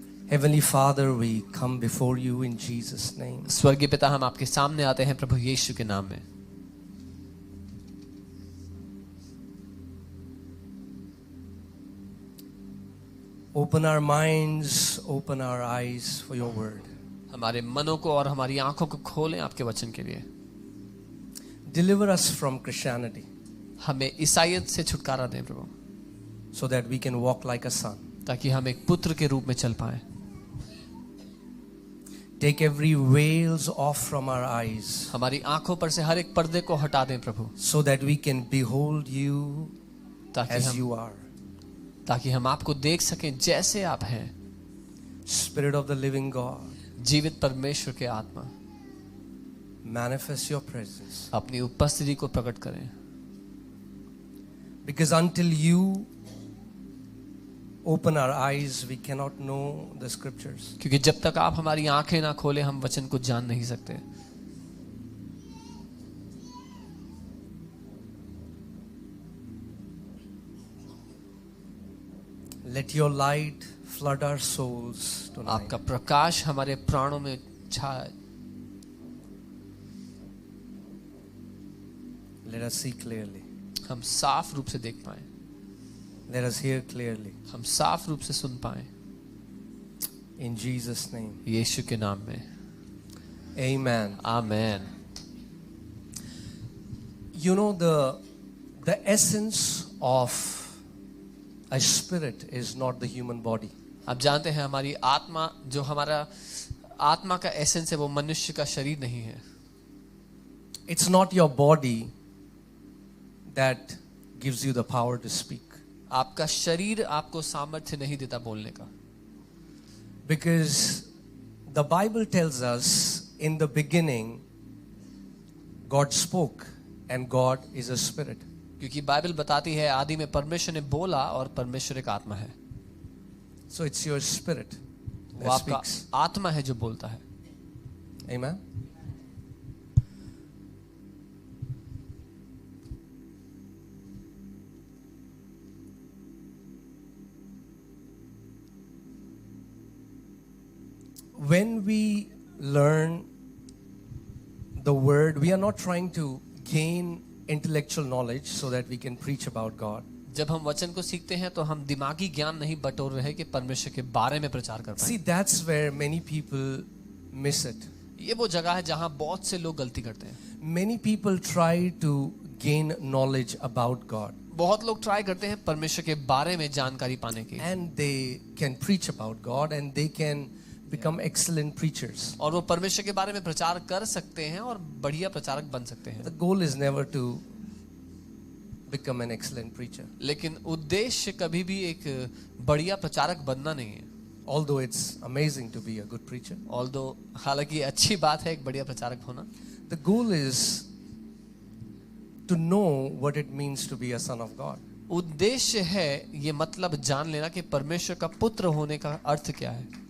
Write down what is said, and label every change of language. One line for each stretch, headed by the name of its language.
English: Heavenly Father, we come before you in Jesus' name.
Hindi: स्वर्गीय पिता, हम आपके सामने आते हैं प्रभु यीशु के नाम में.
English: Open our minds, open our eyes for your word.
Hindi: हमारे मनों को और हमारी आंखों को खोलें आपके वचन के लिए.
English: Deliver us from Christianity
Hindi: हमें ईसाईयत से छुटकारा दें प्रभु,
English: so that we can walk like a son.
Hindi: ताकि हम एक पुत्र के रूप में चल पाएं.
English: Take every veils off from our eyes
Hindi: हमारी आंखों पर से हर एक पर्दे को हटा दें प्रभु,
English: so that we can behold you as you are.
Hindi: ताकि हम आपको देख सकें जैसे आप हैं.
English: Spirit of the living God,
Hindi: जीवित परमेश्वर के आत्मा,
English: manifest your presence.
Hindi: अपनी उपस्थिति को प्रकट करें.
English: Because until you open our eyes, we cannot know the scriptures.
Hindi: क्योंकि जब तक आप हमारी आंखें ना खोले हम वचन को जान नहीं सकते.
English: Let your light flood our souls tonight.
Hindi: आपका प्रकाश हमारे प्राणों में छाए.
English: Let us see clearly.
Hindi: हम साफ रूप से देख पाएं.
English: Let us hear clearly.
Hindi: हम साफ रूप से सुन पाएं.
English: In Jesus' name.
Hindi: यीशु के नाम में.
English: Amen.
Hindi: Amen.
English: You know, the essence of a spirit is not the human body.
Hindi: आप जानते हैं हमारी आत्मा, जो हमारा आत्मा का एसेंस है, वो मनुष्य का शरीर नहीं है.
English: It's not your body that gives you the power to speak.
Hindi: आपका शरीर आपको सामर्थ्य नहीं देता बोलने का.
English: Because the Bible tells us in the beginning God spoke and God is a spirit.
Hindi: क्योंकि बाइबल बताती है आदि में परमेश्वर ने बोला और परमेश्वर एक आत्मा है.
English: So it's your spirit
Hindi: वो
English: that
Hindi: आपका
English: speaks.
Hindi: आत्मा है जो बोलता है.
English: Amen. When we learn the word, we are not trying to gain intellectual knowledge so that we can preach about God.
Hindi: जब हम वचन को सीखते हैं तो हम दिमागी ज्ञान नहीं बटोर रहे कि परमेश्वर के बारे में प्रचार कर पाएं.
English: See, that's where many people miss it.
Hindi: ये वो जगह है जहां बहुत से लोग गलती करते हैं.
English: Many people try to gain knowledge about God
Hindi: बहुत लोग ट्राई करते हैं परमेश्वर के बारे में जानकारी पाने की,
English: and they can preach about God and they can become excellent preachers.
Hindi: और वो परमेश्वर के बारे में प्रचार कर सकते हैं और बढ़िया प्रचारक बन सकते हैं.
English: The goal is never to become an excellent preacher.
Hindi: लेकिन उद्देश्य कभी भी एक बढ़िया प्रचारक बनना नहीं है.
English: Although it's amazing to be a good preacher.
Hindi: Although हालांकि अच्छी बात है एक बढ़िया प्रचारक होना.
English: The goal is to know what it means to be a son of God.
Hindi: उद्देश्य है ये मतलब जान लेना कि परमेश्वर का पुत्र होने का अर्थ क्या है.